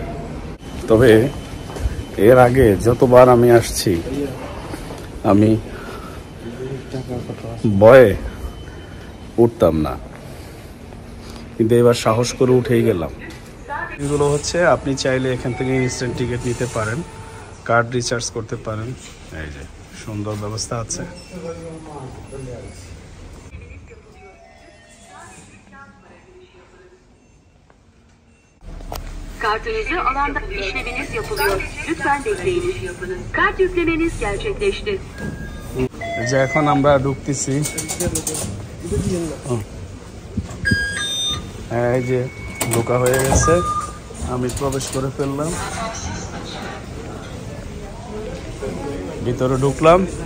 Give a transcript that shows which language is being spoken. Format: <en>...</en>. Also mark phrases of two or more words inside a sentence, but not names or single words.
<bn>তবে এর আগে যতবার আমি আসছি, আমি ভয়ে উঠতাম না, কিন্তু এবার সাহস করে উঠেই গেলাম। এগুলো হচ্ছে আপনি চাইলে এখান থেকে</bn> <en>instant ticket</en> <bn>নিতে পারেন,</bn> <en>card recharge</en> <bn>করতে পারেন। এই যে সুন্দর ব্যবস্থা আছে।</bn> <tr>Kartınızı alanda işleminiz yapılıyor. Lütfen bekleyiniz. Kart yüklemeniz gerçekleşti.</tr> <bn>যে এখন আমরা ঢুকতেছি। এই যে ঢোকা হয়ে গেছে, আমি প্রবেশ করে ফেললাম, ভিতরে ঢুকলাম।</bn>